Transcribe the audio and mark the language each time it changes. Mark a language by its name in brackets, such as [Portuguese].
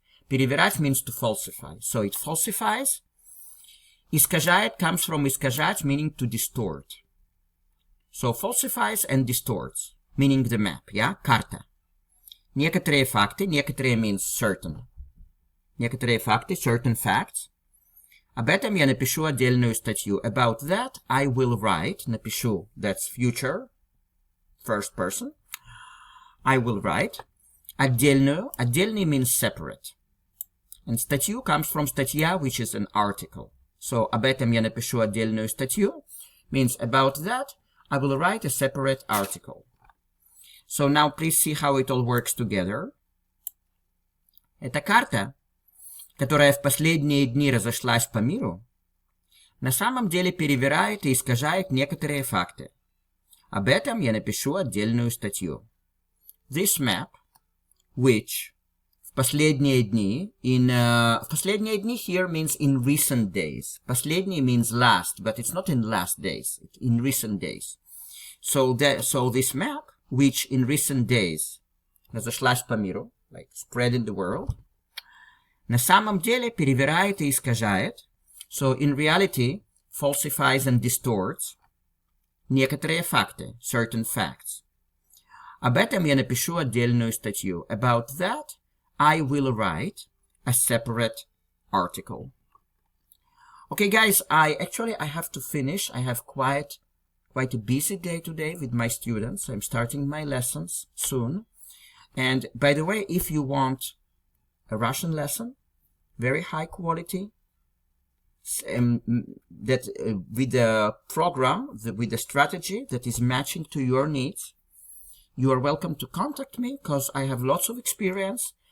[English] Перевирать means to falsify. So it falsifies. Искажает comes from искажать, meaning to distort. So falsifies and distorts, meaning the map, yeah? [Russian] Карта. Некоторые факты, некоторые [English] means certain. [Russian] Некоторые факты, [English] certain facts. [Russian] Об этом я напишу отдельную статью. [English] About that I will write. Напишу, that's future, first person. I will write. Отдельную. Отдельный means separate. And статью comes from статья, which is an article. So, [Russian] об этом я напишу отдельную статью [English] means about that I will write a separate article. So now please see how it all works together. [Russian] Эта карта, которая в последние дни разошлась по миру, на самом деле перевирает и искажает некоторые факты. Об этом я напишу отдельную статью. [English] This map, which [Russian] в последние дни, в последние дни [English] here means in recent days. Последний means last, but it's not in last days, it's in recent days. So this map, which in recent days [Russian] разошлась по миру, [English] like spread in the world, [Russian] на самом деле перевирает и искажает, [English] so in reality falsifies and distorts [Russian] некоторые факты, [English] certain facts. [Russian] Об этом я напишу отдельную статью. [English] About that I will write a separate article. Okay guys, I have to finish. I have quite a busy day today with my students. I'm starting my lessons soon. And by the way, if you want a Russian lesson, very high quality, with the program, with the strategy that is matching to your needs, you are welcome to contact me because I have lots of experience.